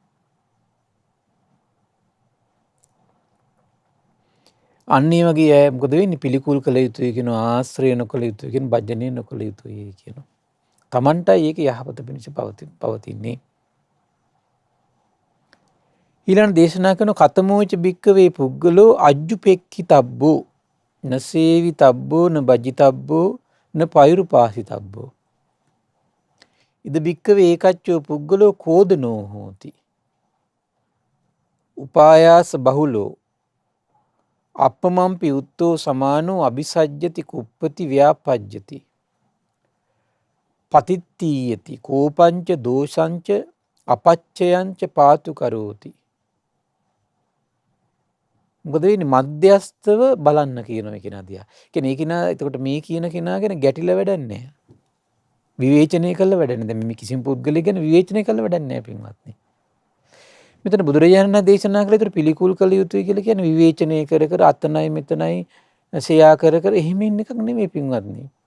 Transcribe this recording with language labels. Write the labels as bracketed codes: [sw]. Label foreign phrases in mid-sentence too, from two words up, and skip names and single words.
[si] අන්න ඒ වගේ අය මොකද වෙන්නේ? පිළිකුල් කළ යුතුයි කියනවා, ආශ්‍රය නොකළ යුතුයි කියන, භජනය නොකළ යුතුයි කියනවා. තමන්ටයි ඒක යහපත පිණිස පවතින්නේ. [pi] ඊළඟ දේශනා කරන කතමෝච බික්කවේ පුද්ගලෝ අජ්ජුපෙක්ඛිතබ්බෝ නසේවිතබ්බෝ න බජිතබ්බෝ න පෛරුපාසිතබ්බෝ ඉද බික්කවේ ඒකච්චෝ පුද්ගලෝ කෝදනෝ හෝති උපායාස බහුලෝ අපමම්පි උත්තෝ සමානෝ අபிසජ්ජති කුප්පති ව්‍යාපජ්ජති පතිත්තීයති කෝපංච දෝෂංච අපච්චයංච පාතු කරෝති. [si] මොකද වෙන්නේ? මධ්‍යස්තව බලන්න කියනවා කෙනා දිහා. කියන්නේ කෙනා එතකොට මේ කියන කෙනා ගැන ගැටිලා වැඩක් නැහැ. විවේචනය කළ වැඩක් නැහැ. දැන් මේ කිසිම පුද්ගලයෙක් ගැන විවේචනය කළ වැඩක් නැහැ පින්වත්නි. මෙතන බුදුරජාණන් දේශනා කළ විතර පිළිකුල් කළ යුතුයි කියලා කියන්නේ විවේචනය කර කර අතනයි මෙතනයි සෙයා කර කර එහෙම ඉන්න එකක් නෙමෙයි පින්වත්නි.